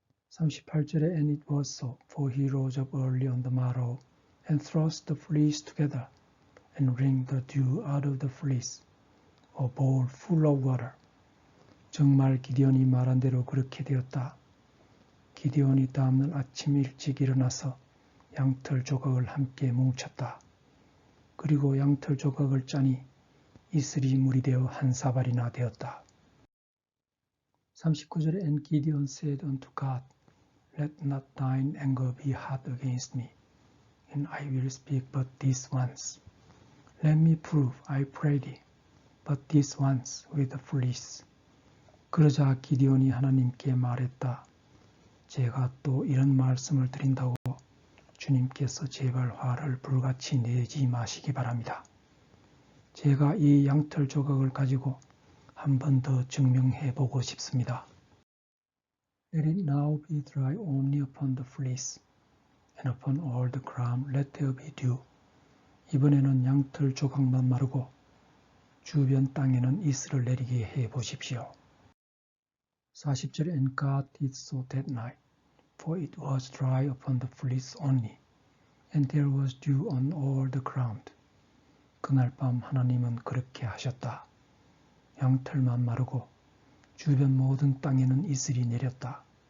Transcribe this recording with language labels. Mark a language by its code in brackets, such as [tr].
[ko] 38절에 [en] And it was so, for he rose up early on the morrow and thrust the fleece together and wringed the dew out of the fleece, a bowl full of water. [ko] 정말 기디온이 말한 대로 그렇게 되었다. 기디온이 다음날 아침 일찍 일어나서 양털 조각을 함께 뭉쳤다. 그리고 양털 조각을 짜니 이슬이 물이 되어 한 사발이나 되었다. 39절에 [en] And Gideon said unto God, Let not thine anger be hot against me, and I will speak but this once. Let me prove, I pray thee, but this once with the fleece. [ko] 그러자 기디온이 하나님께 말했다. 제가 또 이런 말씀을 드린다고 주님께서 제발 화를 불같이 내지 마시기 바랍니다. 제가 이 양털 조각을 가지고 한 번 더 증명해 보고 싶습니다. [en] Let it now be dry only upon the fleece, and upon all the ground let there be dew. [ko] 이번에는 양털 조각만 마르고 주변 땅에는 이슬을 내리게 해 보십시오. 40절 [en] And God did so that night, for it was dry upon the fleece only, and there was dew on all the ground. [ko] 그날 밤 하나님은 그렇게 하셨다. 양털만 마르고 주변 모든 땅에는 이슬이 내렸다.